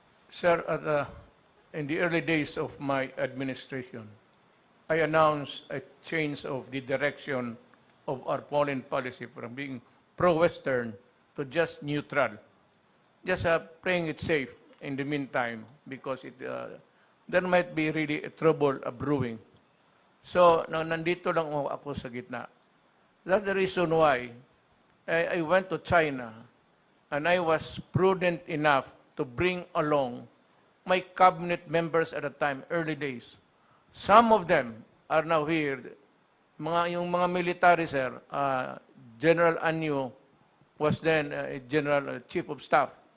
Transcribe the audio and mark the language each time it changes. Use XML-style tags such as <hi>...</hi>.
<en>Sir, in the early days of my administration, I announced a change of the direction of our foreign policy from being pro-Western to just neutral. Just playing it safe in the meantime because there might be really a trouble brewing.</en> <tl>So, nandito lang ako sa gitna.</tl> <en>That's the reason why I went to China and I was prudent enough to bring along my cabinet members at the time, early days. Some of them are now here.</en> <tl>Yung mga</tl> <en>military, sir, General Anyo was then General Chief of Staff.</en>